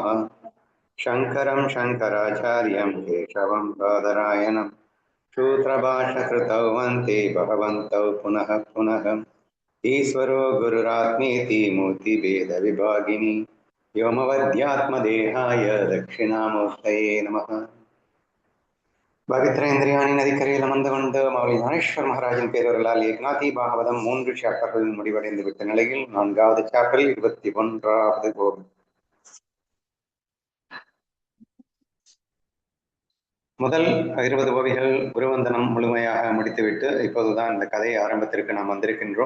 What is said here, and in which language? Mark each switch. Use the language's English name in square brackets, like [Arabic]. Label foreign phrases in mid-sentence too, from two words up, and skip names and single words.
[Sanskrit] शङ्करं शङ्कराचार्यं केशवं बादरायणं सूत्रभाष्यकृतौ वन्दे भगवन्तौ पुनः पुनः। ईश्वरो गुरुरात्मेति मूर्तिभेदविभागिनी व्योमवद्यात्मदेहाय दक्षिणामूर्तये नमः। [Tamil] பவித்ரேந்திரியாணி நதிக்கரையில் அமர்ந்து கொண்டு மௌலி ஞானேஸ்வர் மகாராஜின் பேரவர்களால் ஏக்நாதி பாகவதம் 3 சாப்டர்களில் முடிவடைந்து விட்ட நிலையில் 4வது சாப்டரில் 21வது போகும். முதல் 20 ஓவிகள் குருவந்தனம் முழுமையாக முடித்துவிட்டு இப்போதுதான் இந்த கதை ஆரம்பத்திற்கு நாம் வந்திருக்கின்றோம்.